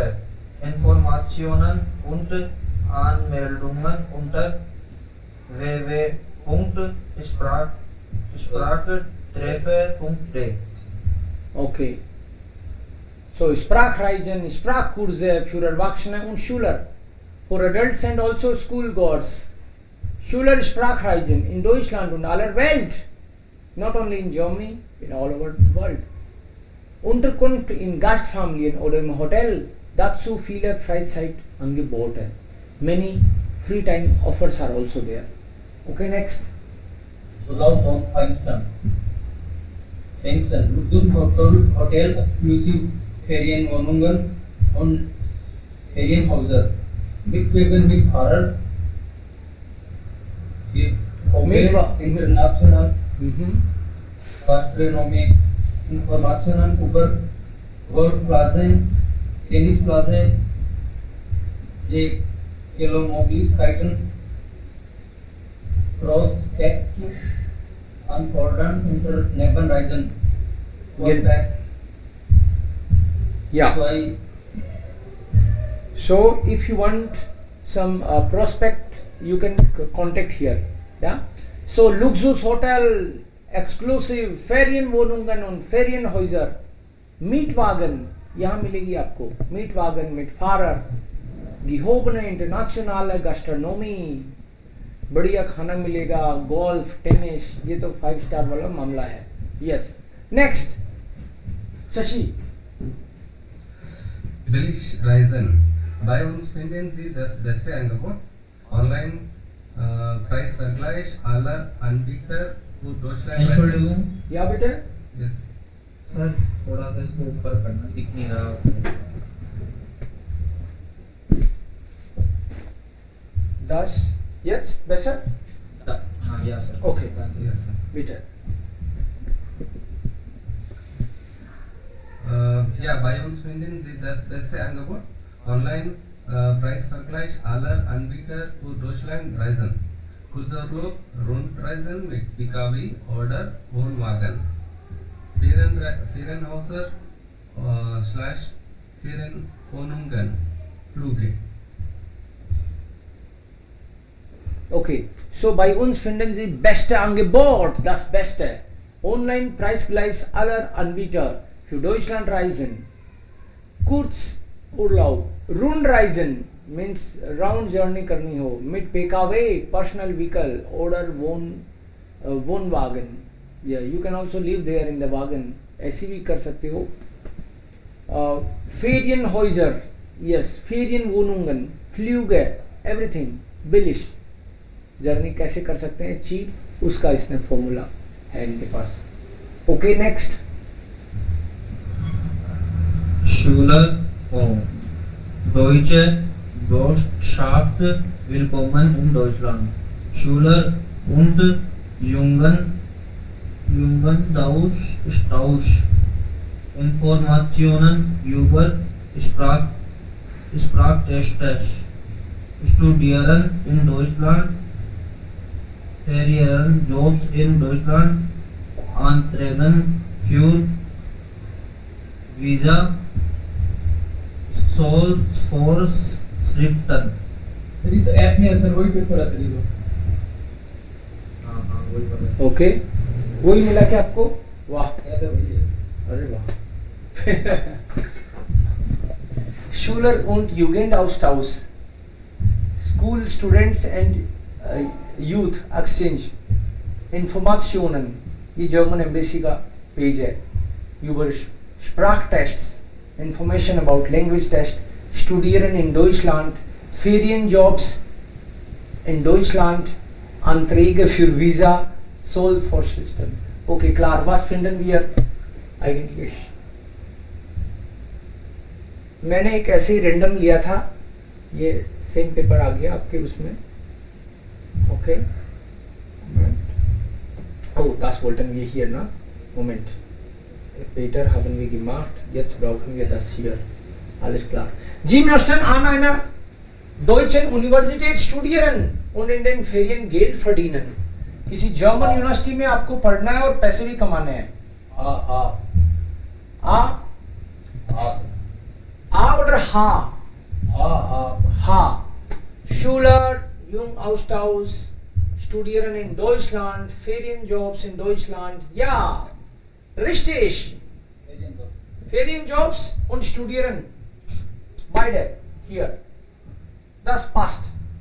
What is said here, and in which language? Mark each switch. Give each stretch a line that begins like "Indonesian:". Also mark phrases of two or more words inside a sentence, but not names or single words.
German: Informationen und Anmeldungen unter www.sprachtreffer.de.
English: Okay.
German: So Sprachreisen, Sprachkurse für Erwachsene und Schüler.
English: For adults and also schoolgoers.
German: Schüler Sprachreisen in Deutschland und aller Welt.
English: Not only in Germany, in all over the world.
German: Unterkunft in Gastfamilien oder im Hotel. Dazu viele Freizeitangebote.
English: Many free time offers are also there. Okay, next.
German: Urlaub von Feinstein. Luxus Hotel, exklusiv Ferienwohnungen und Ferienhäuser. Mitwegen mit Fahrer. International Gastronomie. Informationen über Golfplätze, Tennisplätze, Möglichkeiten, Prospekte, anfordern unter Nebenreisen.
English: Yeah. So if you want some prospect, you can contact here. Yeah. So
German: Luxus Hotel, exclusive Ferienwohnungen und Ferienhäuser, Mietwagen,
Hindi: यहाँ मिलेगी आपको।
German: Mietwagen mit Fahrer, gehobene internationale Gastronomie,
Hindi: बढ़िया खाना मिलेगा, गोल्फ, टेनिस, ये तो 5 स्टार वाला मामला है।
English: Yes, next शशि।
German: Billig Reisen. Bei uns finden Sie das beste Angebot. Preisvergleich aller Anbieter für Deutschland. Entschuldigung,
Hindi: या बेटे
English: Yes.
Hindi: सर थोड़ा सा इसको ऊपर करना, दिख नहीं रहा।
German: 10 jetzt besser
Hindi: हाँ, या सर।
English: Okay. Yes, sir.
German: bitte Ja, bei uns finden Sie das beste Angebot. Online Preisvergleich aller Anbieter für Deutschland Reisen. Kurzurlaub, Rundreisen mit PKW oder Wohnwagen. Ferienhäuser / Ferienwohnungen, Flüge. okay so bei uns finden Sie beste Angebot das beste online Preisgleich aller Anbieter für Deutschland reisen Kurzurlaub Rundreisen
English: means round journey
Hindi: करनी हो
German: mit PKW
English: personal vehicle
German: oder Wohnwagen
English: yeah you can also live there in the wagon
Hindi: ऐसी भी कर सकते हो
German: Ferienhäuser yes Ferienwohnungen Flüge
Hindi: everything billig जर्नी कैसे कर सकते हैं चीप उसका इसमें फॉर्मूला है इनके पास
English: okay next
German: Schuler Deutsche Botschaft willkommen in Deutschland. Schuler und Jugendaustausch. Informationen über Sprachtests. Studieren in Deutschland. Ferienjobs in Deutschland. Anträgen für Visa. Soll for Schriften.
Hindi: तरी तो ऐप नहीं है सर, वही पेपर आता है। हाँ हाँ वही पता है। ओके वही मिला क्या आपको वाह ऐसा वही है। अरे वाह
German: Schuler und Jugendaustausch
English: School Students and Youth Exchange
German: Informationen
Hindi: ये जर्मन एम्बेसी का पेज है
German: über Sprachtests
English: Information about language test
German: Studieren in Deutschland Ferienjobs in Deutschland Anträge für Visa Soll for System okay klar was finden wir eigentlich
Hindi: मैंने एक ऐसे ही रैंडम लिया था ये
English: same paper
Hindi: आ गया आपके उसमें ओके
German: oh das wollten wir hier na Moment Peter haben wir gemacht jetzt brauchen wir das hier alles klar Sie möchten an einer deutschen Universität studieren und in den Ferien Geld verdienen
Hindi: किसी जर्मन यूनिवर्सिटी में आपको पढ़ना है और पैसे भी कमाने हैं
German: आ oder ha ha Schuler Jugendaustausch studieren in Deutschland Ferienjobs in Deutschland ja richtig Ferienjobs und studieren beide hier das passt